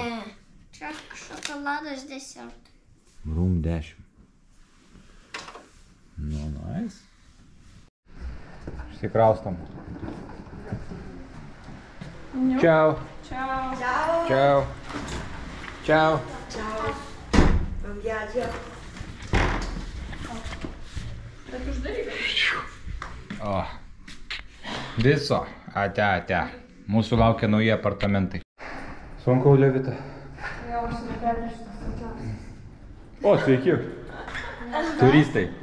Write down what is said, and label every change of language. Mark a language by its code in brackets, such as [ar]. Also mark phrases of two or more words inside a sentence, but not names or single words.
[lt] Čia šokoladas desertui. [en] Room 10. Nu, nice. [lt] Išsikraustam. Čiau. [it] Ciao. [lt] Čiau. Čiau. [it] Ciao. Buon viaggio. [lt] Bet uždaryk. O. Viso. Ate. Mūsų laukia nauji apartamentai. Sunku, Levita. Jo, aš negalėjau šitas sakiausi. O, sveiki. Turistai.